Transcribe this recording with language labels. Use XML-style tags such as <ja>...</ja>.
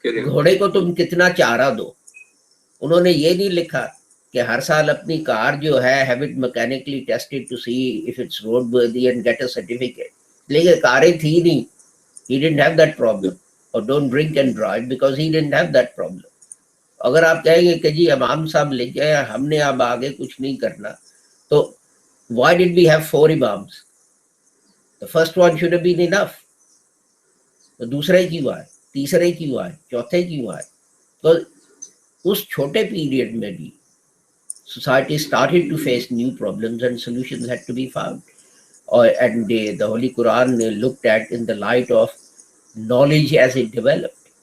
<hi>घोड़े को तुम कितना चारा दो. उन्होंने ये नहीं लिखा कि हर साल अपनी कार जो है</hi> <en>have it mechanically tested to see if it's roadworthy and get a certificate.</en> <hi>लेकिन कारें थी नहीं.</hi> <en>He didn't have that problem. Or don't drink and drive because he didn't have that problem.</en> <hi>अगर आप कहेंगे कि जी इमाम साहब लिख गए हमने अब आगे कुछ नहीं करना, तो</hi> <en>why did we have 4 imams? The first one should have been enough.</en> <hi>तो दूसरे क्यों आए, तीसरे क्यों आए, चौथे क्यों आए? तो उस छोटे पीरियड में भी</hi> <en>society started to face new problems and solutions had to be found. And the Holy Quran looked at in the light of knowledge as it developed.</en>